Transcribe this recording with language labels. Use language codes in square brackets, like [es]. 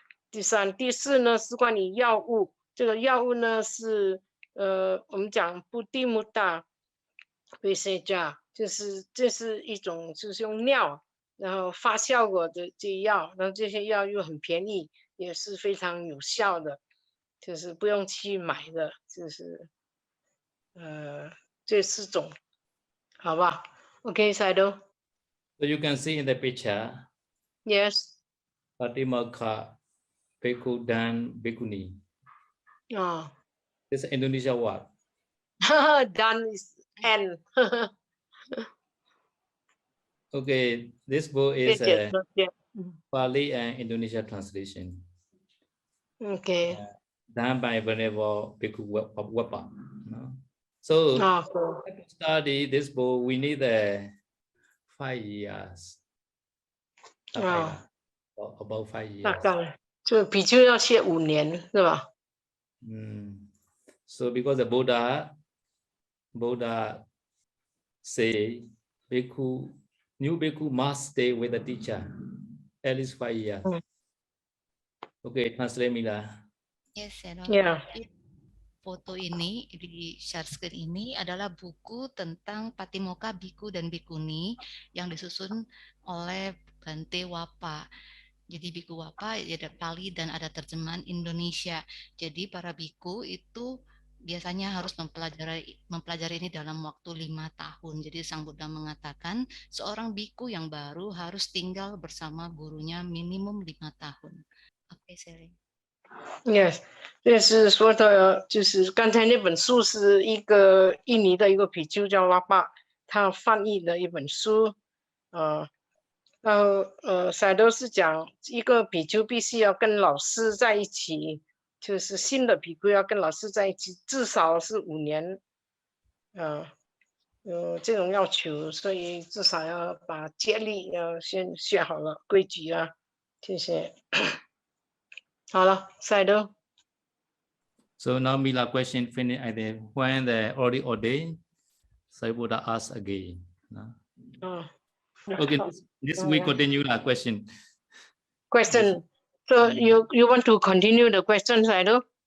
[zh] 第三、第四呢是关于药物，这个药物呢是我们讲布地木大维塞加，这是一种就是用尿然后发效果的这药，然后这些药又很便宜，也是非常有效的，就是不用去买的，就是这4种，好吧 ？ [en] OK, Saido. So you can see in the picture, Yes. Patimokkha, Bhikkhu dan Bhikkhuni. Oh. This is Indonesia word. Done is N. Okay, this book is a Pali and Indonesia translation. Okay. Done by Venerable Bhikkhu Wapa. So to study this book, we need 5 years. About 5 years. [zh] 大概就比丘要学5年，是吧 [en] ？So because the Buddha say new bhikkhu must stay with the teacher at least 5 years. Okay, translate Mila. Yes, Yeah. [id] Foto ini di share screen ini adalah buku tentang Patimokkha Bhikkhu dan Bhikkhuni yang disusun oleh Bante Wapa. Jadi Bhikkhu Wapa ada Pali dan ada terjemahan Indonesia. Jadi para bhikkhu itu biasanya harus mempelajari ini dalam waktu 5 tahun. Jadi Sang Buddha mengatakan seorang bhikkhu yang baru harus tinggal bersama gurunya minimum 5 tahun. Oke, Sherry. [en] Yes, [zh] 这是说的，就是刚才那本书是一个印尼的一个比丘叫拉巴，他翻译的一本书，然后赛都是讲一个比丘必须要跟老师在一起，就是新的比丘要跟老师在一起，至少是5年，有这种要求，所以至少要把戒律要先学好了，规矩啊这些。好了，赛都。 [en] So now Mila question finish. I think when the already ordained, Sai Buddha ask again. Okay, this we continue the question. Question. So you want to continue the question, Saido?